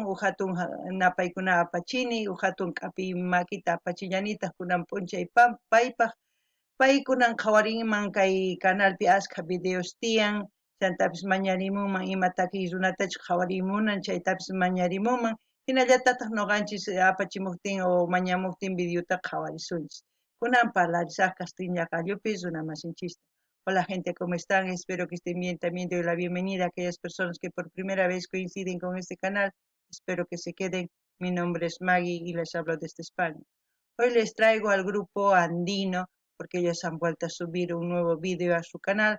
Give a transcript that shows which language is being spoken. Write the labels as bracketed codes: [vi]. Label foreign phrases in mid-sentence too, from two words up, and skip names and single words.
[qu] hatun napaykuna apachini hatun k'api makita apachillanitaq kunan p'unchay paypaq paykunan qhawarinman kay canalpi ashka videos tiyan chantapis mañarimunman ima takiy runatachus qhawarimunan chaytapis mañarimunman hinallatataq noqanchis apachimuktin o mañamuktin videota qhawarisunchis kunan parlarisaq castilla qallupis runamasinchista. [es] Hola gente, ¿cómo están? Espero que estén bien. También doy la bienvenida a aquellas personas que por primera vez coinciden con este canal. Espero que se queden. Mi nombre es Maggie y les hablo desde España. Hoy les traigo al grupo andino porque ellos han vuelto a subir un nuevo video a su canal.